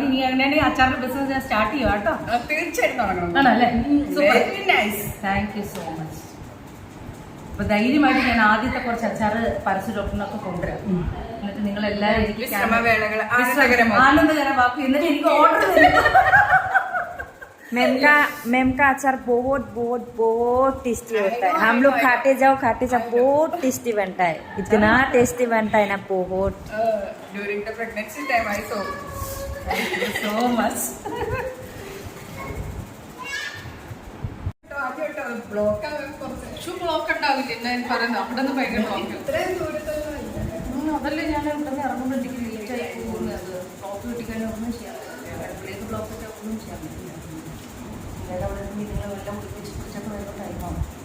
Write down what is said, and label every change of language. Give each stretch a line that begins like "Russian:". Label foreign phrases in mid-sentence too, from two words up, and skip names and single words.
Malayalam: ഇനി അങ്ങനെയാണെങ്കിൽ അച്ചാറിന്റെ ബിസിനസ് ഞാൻ സ്റ്റാർട്ട് ചെയ്യുക കേട്ടോ. തീർച്ചയായിട്ടും തുടങ്ങണം. ആണല്ലേ?
English: very nice. thank you so much.
Malayalam: അപ്പൊ ധൈര്യമായിട്ട് ഞാൻ ആദ്യത്തെ കുറച്ച് അച്ചാറ് പരസ്യ ഡോക്ടറിനൊക്കെ കൊണ്ടുവരാം. എന്നിട്ട് നിങ്ങൾ എല്ലാവരും ശ്രമവേളകൾ ആനന്ദകരമാക്കും. എന്നിട്ട് എനിക്ക് ഓർഡർ തരും.
Hindi: मैम का अचार बहुत बहुत बहुत टेस्टी होता है. हम लोग खाते जाओ बहुत टेस्टी बनता है. इतना टेस्टी बनता है ना बहुत.
English: During the pregnancy time I saw. Thank you so much.
Malayalam: ബ്ലോക്ക് ഉണ്ടാവില്ല ഞാൻ പറയുന്നത്. അവിടെ നിന്ന് ഭയങ്കര ബ്ലോക്ക്. ഇത്രയും ദൂരത്തൊന്നും അതല്ലേ ഞാൻ ഇവിടെ നിന്ന് ഇറങ്ങുമ്പോഴത്തേക്ക് ലേറ്റ് ആയി പോകുന്നത്. ബ്ലോക്ക് കിട്ടിക്കഴിഞ്ഞാൽ ഒന്നും ചെയ്യാൻ പറ്റില്ല. അടുക്കളേക്ക് ബ്ലോക്ക് ഒക്കെ ഒന്നും ചെയ്യാൻ പറ്റില്ല. ഞാൻ അവിടെ നിന്ന് നിങ്ങൾ എല്ലാം കുടിപ്പിച്ച് കുറിച്ചൊക്കെ വരുന്ന ടൈമാണ്.